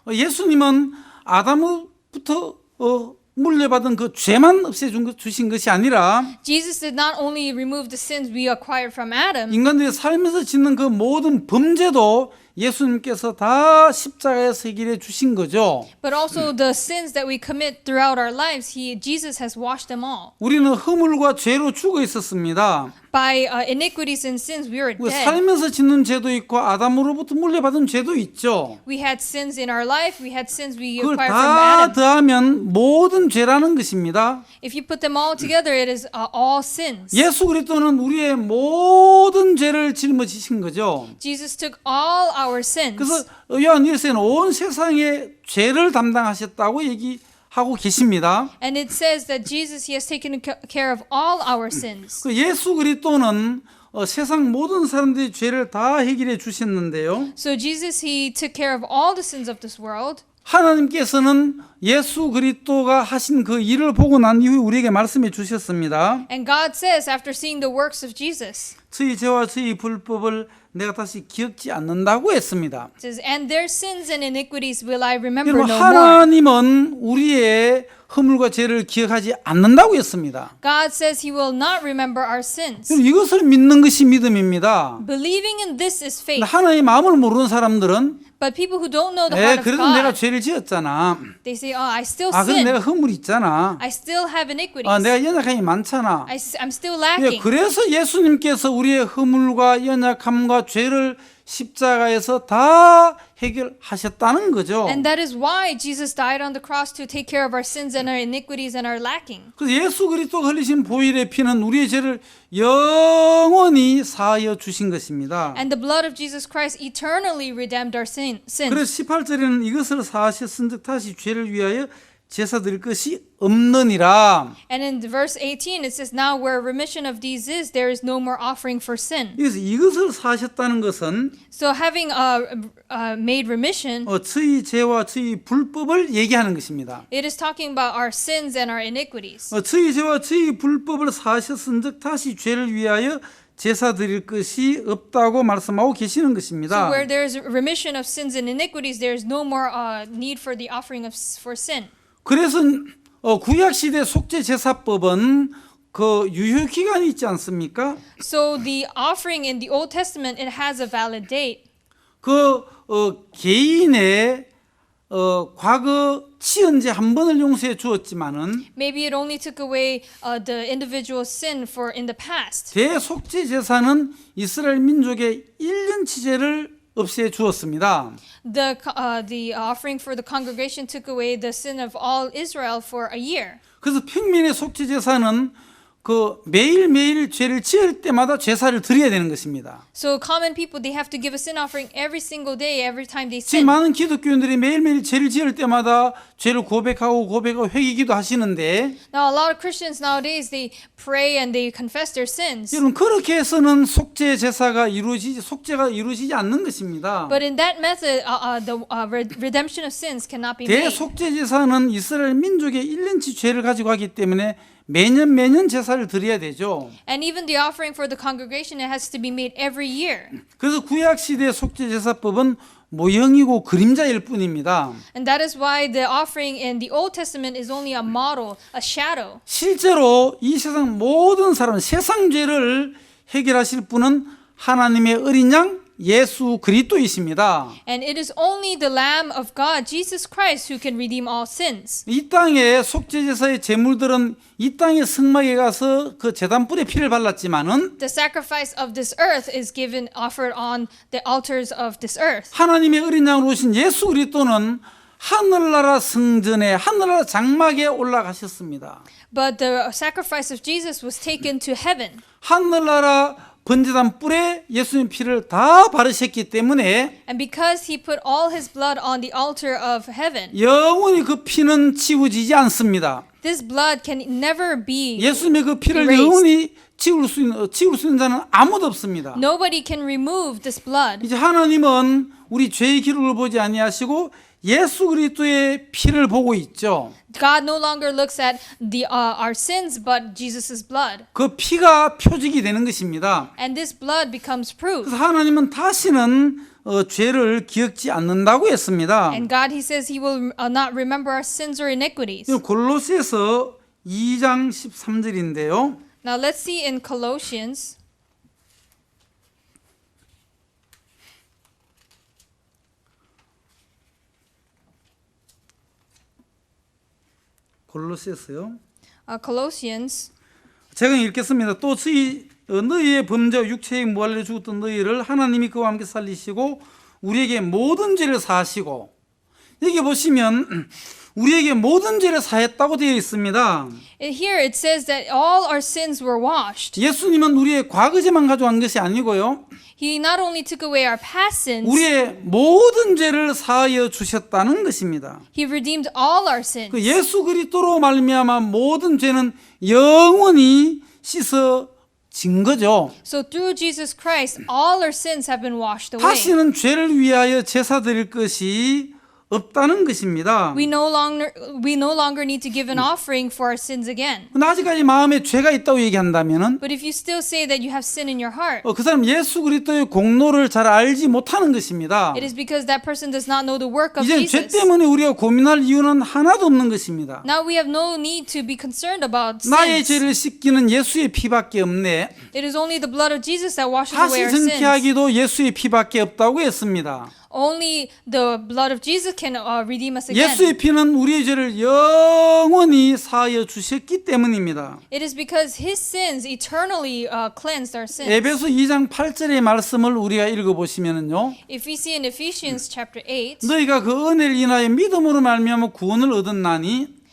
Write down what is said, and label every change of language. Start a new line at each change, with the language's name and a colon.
Korean: 예수님은 아담으로부터 물려받은 그 죄만 주신 것이 아니라
English: Jesus did not only remove the sins we acquired from Adam,
Korean: 인간들이 살면서 짓는 그 모든 범죄도 예수님께서 다 십자가에서 해결해 주신 거죠.
English: but also the sins that we commit throughout our lives, Jesus has washed them all.
Korean: 우리는 허물과 죄로 죽어 있었습니다.
English: By iniquities and sins we were
Korean: 우리
English: dead.
Korean: 살면서 짓는 죄도 있고 아담으로부터 물려받은 죄도 있죠.
English: We had sins in our life, we had sins we
Korean: 그걸
English: acquired from
Korean: 다
English: Adam.
Korean: 더하면 모든 죄라는 것입니다.
English: If you put them all together, it is all sins.
Korean: 예수 그리스도는 우리의 모든 죄를 짊어지신 거죠.
English: Jesus took all our sins.
Korean: 그래서 요한 1서에는 온 세상의 죄를 담당하셨다고 얘기하고 계십니다.
English: And it says that Jesus, he has taken care of all our sins.
Korean: 그 예수 그리스도는 세상 모든 사람들의 죄를 다 해결해 주셨는데요.
English: So Jesus, he took care of all the sins of this world.
Korean: 하나님께서는 예수 그리스도가 하신 그 일을 보고 난 이후에 우리에게 말씀해 주셨습니다.
English: And God says, after seeing the works of Jesus,
Korean: 저희 죄와 저희 불법을 내가 다시 기억지 않는다고 했습니다.
English: it says, and their sins and iniquities will I remember
Korean: 여러분,
English: no more.
Korean: 하나님은 우리의 허물과 죄를 기억하지 않는다고 했습니다.
English: God says he will not remember our sins.
Korean: 여러분, 이것을 믿는 것이 믿음입니다.
English: Believing in this is faith.
Korean: 하나님의 마음을 모르는 사람들은
English: But people who don't know the heart of
Korean: 그래도 내가
English: God,
Korean: 죄를 지었잖아.
English: they say, oh, I still
Korean: 그래도
English: sin.
Korean: 내가 허물이 있잖아.
English: I still have iniquities.
Korean: 내가 연약함이 많잖아.
English: I'm still lacking.
Korean: 그래서 예수님께서 우리의 허물과 연약함과 죄를 십자가에서 다 해결하셨다는 거죠.
English: And that is why Jesus died on the cross to take care of our sins and our iniquities and our lacking.
Korean: 그래서 예수 그리스도가 흘리신 보혈의 피는 우리의 죄를 영원히 사하여 주신 것입니다.
English: And the blood of Jesus Christ eternally redeemed our sins.
Korean: 그래서 18절에는 이것을 사하셨은즉 다시 죄를 위하여 제사 드릴 것이 없느니라.
English: And in verse 18 it says, now where remission of these is, there is no more offering for sin.
Korean: 그래서 이것을 사하셨다는 것은
English: So having made remission,
Korean: 저희 죄와 저희 불법을 얘기하는 것입니다.
English: it is talking about our sins and our iniquities.
Korean: 저희 죄와 저희 불법을 사하셨은즉 다시 죄를 위하여 제사 드릴 것이 없다고 말씀하고 계시는 것입니다.
English: So where there is remission of sins and iniquities, there is no more need for the offering for sin.
Korean: 그래서 구약 시대 속죄 제사법은 그 유효 기간이 있지 않습니까?
English: So the offering in the Old Testament, it has a valid date.
Korean: 그 개인의 과거 치은죄 한 번을 용서해 주었지만은
English: Maybe it only took away the individual's sin for in the past.
Korean: 대속죄 제사는 이스라엘 민족의 1년치 죄를 없애 주었습니다.
English: The offering for the congregation took away the sin of all Israel for a year.
Korean: 그래서 평민의 속죄 제사는 그 매일매일 죄를 지을 때마다 제사를 드려야 되는 것입니다.
English: So common people, they have to give a sin offering every single day, every time they
Korean: 지금
English: sin.
Korean: 많은 기독교인들이 매일매일 죄를 지을 때마다 죄를 고백하고 회개기도 하시는데
English: Now a lot of Christians nowadays, they pray and they confess their sins.
Korean: 여러분 그렇게 해서는 속죄가 이루어지지 않는 것입니다.
English: But in that method, the redemption of sins cannot be made.
Korean: 대속죄 제사는 이스라엘 민족의 1년치 죄를 가지고 하기 때문에 매년 제사를 드려야 되죠.
English: And even the offering for the congregation, it has to be made every year.
Korean: 그래서 구약 시대 속죄 제사법은 모형이고 그림자일 뿐입니다.
English: And that is why the offering in the Old Testament is only a model, a shadow.
Korean: 실제로 이 세상 모든 사람, 세상 죄를 해결하실 분은 하나님의 어린 양 예수 그리스도이십니다.
English: And it is only the Lamb of God, Jesus Christ, who can redeem all sins.
Korean: 이 땅의 속죄 제사의 제물들은 이 땅의 성막에 가서 그 제단불에 피를 발랐지만은
English: The sacrifice of this earth is offered on the altars of this earth.
Korean: 하나님의 어린 양으로 오신 예수 그리스도는 하늘나라 성전에 하늘나라 장막에 올라가셨습니다.
English: But the sacrifice of Jesus was taken to heaven.
Korean: 하늘나라 번제단 뿔에 예수님 피를 다 바르셨기 때문에
English: And because he put all his blood on the altar of heaven,
Korean: 영원히 그 피는 지워지지 않습니다.
English: this blood can never be
Korean: 예수님의 그 피를
English: erased.
Korean: 영원히 지울 수 있는 자는 아무도 없습니다.
English: Nobody can remove this blood.
Korean: 이제 하나님은 우리 죄의 기록을 보지 아니하시고 예수 그리스도의 피를 보고 있죠.
English: God no longer looks at our sins, but Jesus' blood.
Korean: 그 피가 표적이 되는 것입니다.
English: And this blood becomes proof.
Korean: 그래서 하나님은 다시는 죄를 기억지 않는다고 했습니다.
English: And God, he says he will not remember our sins or iniquities.
Korean: 골로새서 2장 13절인데요.
English: Now let's see in Colossians
Korean: 골로새서요.
English: Colossians
Korean: 제가 읽겠습니다. 또 너희의 범죄와 육체의 무할례 죽었던 너희를 하나님이 그와 함께 살리시고 우리에게 모든 죄를 사하시고, 여기 보시면 우리에게 모든 죄를 사했다고 되어 있습니다.
English: here it says that all our sins were washed.
Korean: 예수님은 우리의 과거죄만 가져간 것이 아니고요,
English: He not only took away our past sins,
Korean: 우리의 모든 죄를 사하여 주셨다는 것입니다.
English: he redeemed all our sins.
Korean: 그 예수 그리스도로 말미암아 모든 죄는 영원히 씻어진 거죠.
English: So through Jesus Christ, all our sins have been washed away.
Korean: 다시는 죄를 위하여 제사 드릴 것이 없다는 것입니다.
English: We no longer need to give an offering for our sins again.
Korean: 근데 아직까지 마음에 죄가 있다고 얘기한다면은
English: But if you still say that you have sin in your heart,
Korean: 그 사람 예수 그리스도의 공로를 잘 알지 못하는 것입니다.
English: it is because that person does not know the work of
Korean: 이제 죄
English: Jesus.
Korean: 때문에 우리가 고민할 이유는 하나도 없는 것입니다.
English: Now we have no need to be concerned about
Korean: 나의
English: sins.
Korean: 죄를 씻기는 예수의 피밖에 없네.
English: It is only the blood of Jesus that washes away our sins.
Korean: 정케하기도 예수의 피밖에 없다고 했습니다.
English: Only the blood of Jesus can redeem us again.
Korean: 예수의 피는 우리의 죄를 영원히 사하여 주셨기 때문입니다.
English: It is because His sins eternally cleansed our sins.
Korean: 에베소 2장 8절의 말씀을 우리가 읽어보시면요,
English: If we see in Ephesians chapter 8,
Korean: 너희가 그 은혜를 인하여 믿음으로 말미암아 구원을 얻었나니